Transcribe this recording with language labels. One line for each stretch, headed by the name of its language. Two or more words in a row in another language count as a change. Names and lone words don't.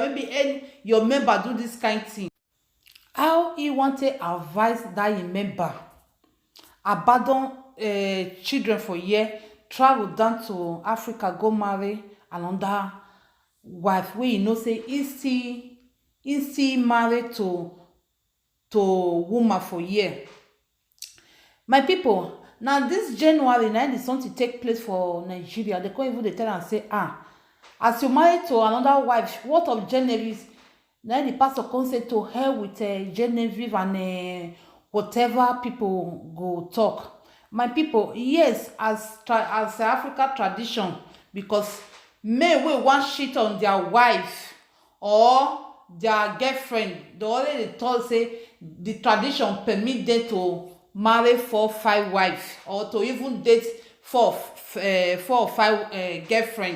Nigerian Pidgin: Maybe your member do this kind of thing. How you want to advise that your member abandon children for a year, travel down to Africa, go marry another wife wey you know say he still married to woman for a year. My people, now this January na the something take place for Nigeria. They can't even dey tell am say, as you marry to another wife, what of Genevieve? Now the pastor come say to hell with Genevieve and whatever people go talk. My people, yes, as Africa tradition, because men wey wan cheat on their wife or their girlfriend, they already told say the tradition permit them to marry 4 or 5 wives, or to even date 4 or 5 girlfriends.